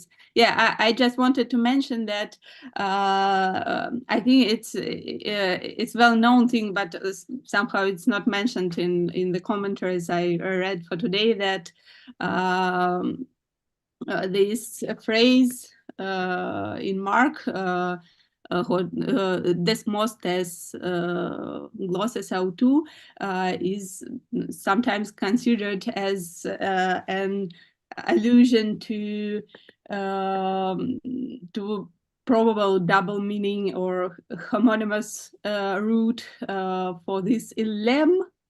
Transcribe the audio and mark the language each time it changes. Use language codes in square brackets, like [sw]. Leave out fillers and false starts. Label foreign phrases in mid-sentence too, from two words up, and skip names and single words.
[en] I just wanted to mention that I think it's well-known thing, but somehow it's not mentioned in the commentaries I read for today, that this phrase in Mark, [el] δεσμὸς τῆς γλώσσης αὐτοῦ, [en] is sometimes considered as an allusion to probable double meaning or homonymous root for this